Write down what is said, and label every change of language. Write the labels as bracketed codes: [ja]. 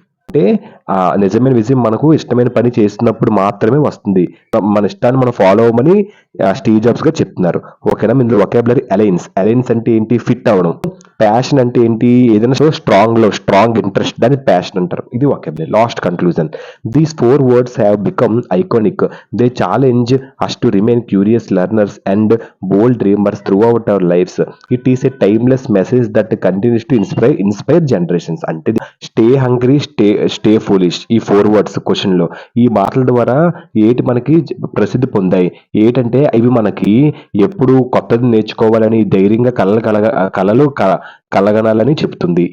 [te] అంటే నిజమైన విజయం మనకు ఇష్టమైన పని చేసినప్పుడు మాత్రమే వస్తుంది. మన ఇష్టాన్ని మనం ఫాలో అవ్వమని స్టీవ్ జాబ్స్ గారు చెప్తున్నారు. ఓకేనా. ఇందులో వొకాబులరీ అలైన్స్ అంటే ఏంటి, ఫిట్ అవ్వడం. ప్యాషన్ అంటే ఏంటి, ఏదైనా స్ట్రాంగ్ ఇంట్రెస్ట్, దాన్ని ప్యాషన్ అంటారు. ఇది vocabulary. Last conclusion. [en] These 4 words have become iconic. They challenge us to remain curious learners and bold dreamers throughout our lives. It is a timeless message that continues to inspire generations. [te] అంటే [en] stay hungry, stay foolish, [te] ఈ 4 words question లో ఈ మాటల ద్వారా ఏటి మనకి ప్రసిద్ధి పొందాయి, ఏటంటే ఇవి మనకి ఎప్పుడు కొత్తది నేర్చుకోవాలని, ధైర్యంగా కలలు కలగనాలని చెప్తుంది.